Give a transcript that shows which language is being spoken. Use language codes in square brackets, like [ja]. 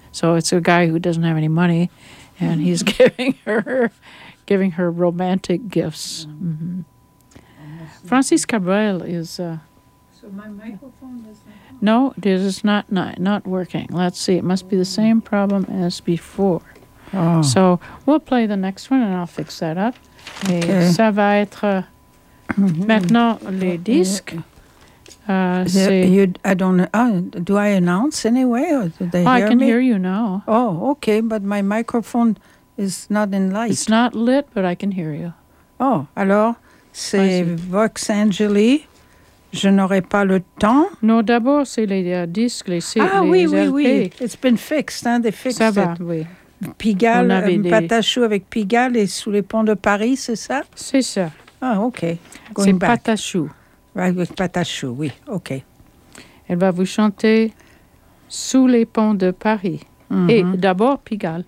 [en] So it's a guy who doesn't have any money, and he's giving her romantic gifts. Mm-hmm. Francis Cabrel is. So my microphone is not on? No, it is not working. Let's see. It must be the same problem as before. Oh. So we'll play the next one, and I'll fix that up. [fr] Et okay. Ça va être maintenant les disques. [en] Do I announce anyway? Or do they hear I can me? Hear you now. Oh, okay, but my microphone is not in light. It's not lit, but I can hear you. [fr] Oh, alors, c'est Vox Angeli. Je n'aurai pas le temps. Non, d'abord, c'est les disques, les [en] LP. [fr] Oui. [en] It's been fixed, hein? They fixed [fr] ça [en] it. [fr] Ça va, oui. Pigalle, pâte à choux avec Pigalle et sous les ponts de Paris, c'est ça? C'est ça. Ah, ok. Going c'est back. Pâte à choux. Avec pâte à choux, oui, ok. Elle va vous chanter sous les ponts de Paris. Mm-hmm. Et d'abord Pigalle.